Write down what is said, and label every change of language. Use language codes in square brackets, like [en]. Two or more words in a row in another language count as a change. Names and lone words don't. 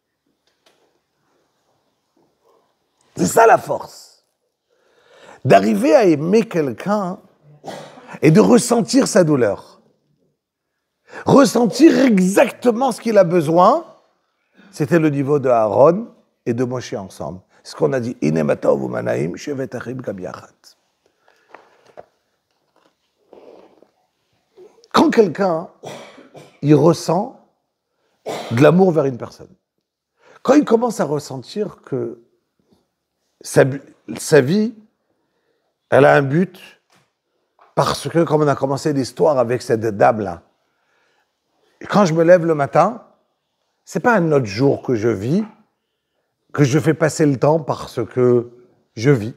[fr] C'est ça la force. D'arriver à aimer quelqu'un et de ressentir sa douleur. Ressentir exactement ce qu'il a besoin, c'était le niveau de Aaron et de Moshe ensemble. C'est ce qu'on a dit. [he] הנה מה טוב ומה נעים שבת אחים גם יחד. [fr] Quand quelqu'un, il ressent de l'amour vers une personne, quand il commence à ressentir que sa vie, elle a un but, parce que, comme on a commencé l'histoire avec cette dame-là, quand je me lève le matin, c'est pas un autre jour que je vis, que je fais passer le temps parce que je vis.